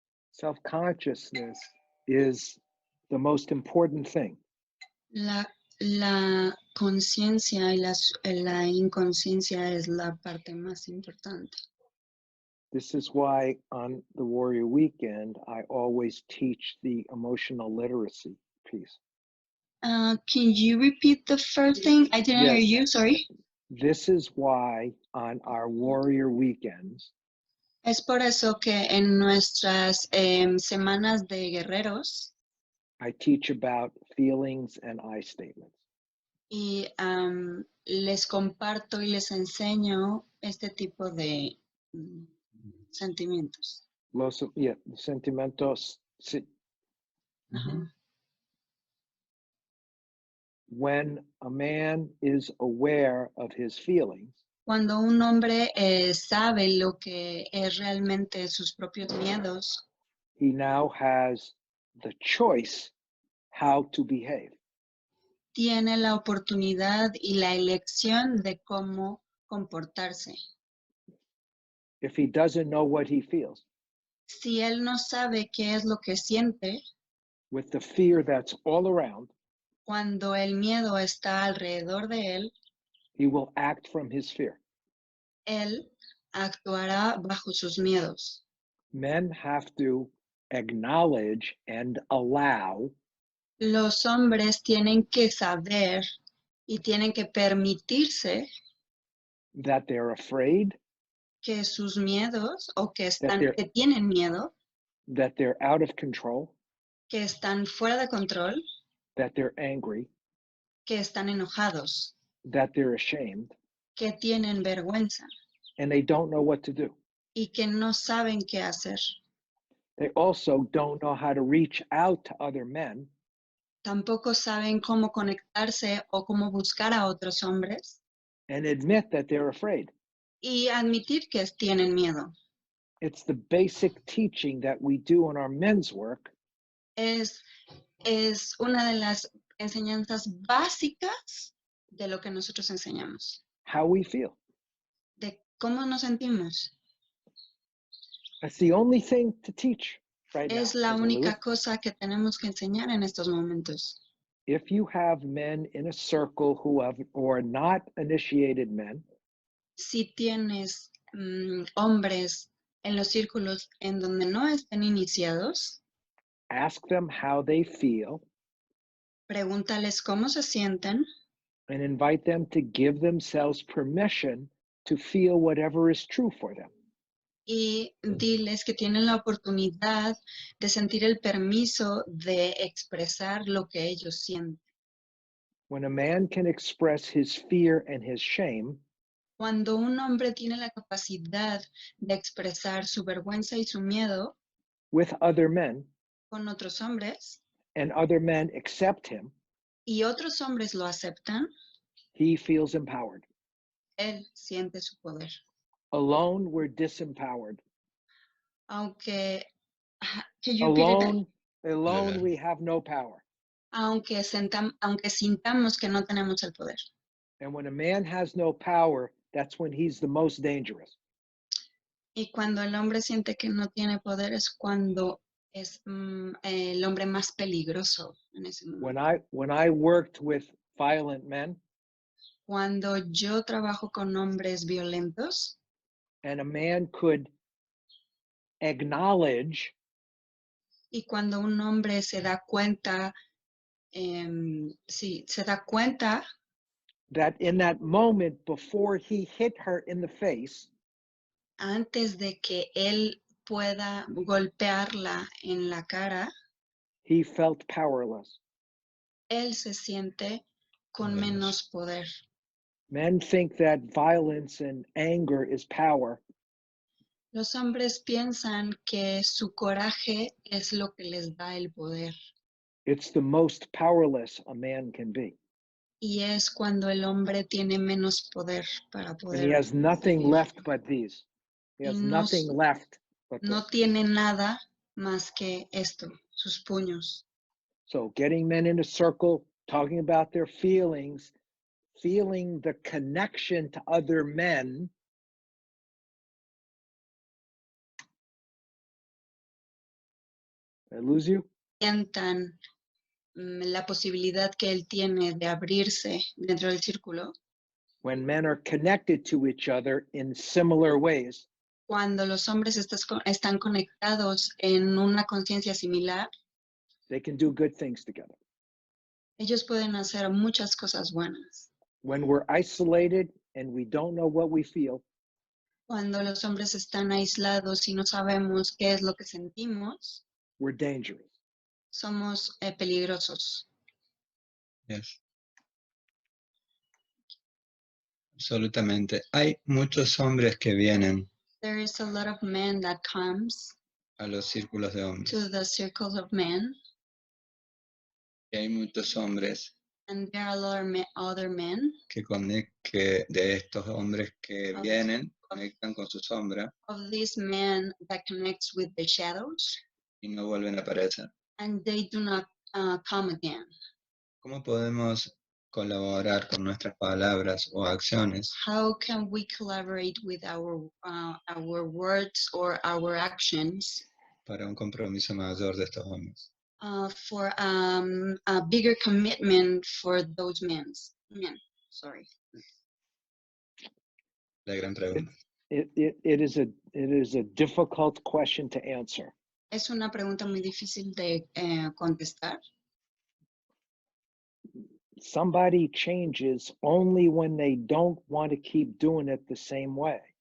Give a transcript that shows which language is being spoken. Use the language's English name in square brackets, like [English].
[English] Self-consciousness is the most important thing. [Spanish] La conciencia y la inconsciencia es la parte más importante. [English] This is why on the Warrior Weekend, I always teach the emotional literacy piece. Can you repeat the first thing? I didn't hear you, sorry. This is why on our warrior weekends, [Spanish] Es por eso que en nuestras semanas de guerreros [English] I teach about feelings and I statements. [Spanish] y les comparto y les enseño este tipo de sentimientos. Sentimientos. Ajá. [English] When a man is aware of his feelings, [Spanish] Cuando un hombre sabe lo que es realmente sus propios miedos, [English] he now has the choice how to behave. [Spanish] tiene la oportunidad y la elección de cómo comportarse. [English] If he doesn't know what he feels, [Spanish] Si él no sabe qué es lo que siente, [English] with the fear that's all around, [Spanish] cuando el miedo está alrededor de [English] he will act from his fear. [Spanish] él actuará bajo sus miedos. [English] Men have to acknowledge and allow [Spanish] Los hombres tienen que saber y tienen que permitirse [English] that they're afraid, [Spanish] que sus miedos o que [English] they're- [Spanish] tienen miedo, [English] that they're out of control, [Spanish] que están fuera de control, [English] that they're angry, [Spanish] que están enojados, [English] that they're ashamed, [Spanish] que tienen vergüenza [English] and they don't know what to do. [Spanish] y que no saben qué hacer. [English] They also don't know how to reach out to other men [Spanish] Tampoco saben cómo conectarse o cómo buscar a otros hombres [English] and admit that they're afraid. [Spanish] y admitir que tienen miedo. [English] It's the basic teaching that we do in our men's work [Spanish] Es una de las enseñanzas básicas de lo que nosotros enseñamos, [English] how we feel. [Spanish] de cómo nos sentimos. [English] That's the only thing to teach right [Spanish] Es [English] now. [Spanish] la [English] As a [Spanish] única [English] Lewis. [Spanish] cosa que tenemos que enseñar en estos momentos. [English] If you have men in a circle who have or not initiated men, [Spanish] Si tienes hombres en los círculos en donde no estén iniciados, [English] ask them how they feel [Spanish] pregúntales cómo se sienten [English] and invite them to give themselves permission to feel whatever is true for them. [Spanish] y diles que tienen la oportunidad de sentir el permiso de expresar lo que ellos sienten. [English] When a man can express his fear and his shame, [Spanish] Cuando un hombre tiene la capacidad de expresar su vergüenza y su miedo [English] with other men, [Spanish] con otros hombres [English] and other men accept him, [Spanish] y otros hombres lo aceptan, [English] he feels empowered. [Spanish] él siente su poder. [English] Alone, we're disempowered. [Spanish] Aunque, [English] can you repeat it? Alone, we have no power. [Spanish] Aunque sintamos que no tenemos el poder. [English] And when a man has no power, that's when he's the most dangerous. [Spanish] Y cuando el hombre siente que no tiene poder es cuando es el hombre más peligroso en ese momento. [English] When I worked with violent men, [Spanish] Cuando yo trabajo con hombres violentos [English] and a man could acknowledge [Spanish] y cuando un hombre se da cuenta, se da cuenta [English] that in that moment before he hit her in the face, [Spanish] antes de que él pueda golpearla en la cara, [English] he felt powerless. [Spanish] él se siente con menos poder. [English] Men think that violence and anger is power. [Spanish] Los hombres piensan que su coraje es lo que les da el poder. [English] It's the most powerless a man can be. [Spanish] Y es cuando el hombre tiene menos poder para [English] And [Spanish] poder. [English] he has nothing [Spanish] vivir. [English] left but these. He has [Spanish] Y no, [English] nothing left but [Spanish] no [English] this. [Spanish] tiene nada más que esto, sus puños. [English] So getting men in a circle, talking about their feelings, feeling the connection to other men. Did I lose you? [Spanish] Sientan la posibilidad que él tiene de abrirse dentro del círculo. [English] When men are connected to each other in similar ways, [Spanish] Cuando los hombres están conectados en una conciencia similar, [English] they can do good things together. [Spanish] ellos pueden hacer muchas cosas buenas. [English] When we're isolated and we don't know what we feel, [Spanish] Cuando los hombres están aislados y no sabemos qué es lo que sentimos, [English] we're dangerous. [Spanish] somos peligrosos. [English] Yes. [Spanish] Absolutamente. Hay muchos hombres que vienen [English] There is a lot of men that comes [Spanish] a los círculos de [English] to [Spanish] hombres. [English] the circles of men, [Spanish] Y hay muchos hombres [English] and there are a lot of other men [Spanish] que de estos hombres que [English] Of- [Spanish] vienen, conectan con su sombra [English] of these men that connects with the shadows, [Spanish] y no vuelven a aparecer. [English] and they do not come again. [Spanish] ¿Cómo podemos colaborar con nuestras palabras o acciones [English] How can we collaborate with our words or our actions [Spanish] para un compromiso mayor de estos hombres? [English] for a bigger commitment for those men? Sorry. [Spanish] La gran pregunta. [English] It is a difficult question to answer. [Spanish] Es una pregunta muy difícil de contestar. [English] Somebody changes only when they don't want to keep doing it the same way.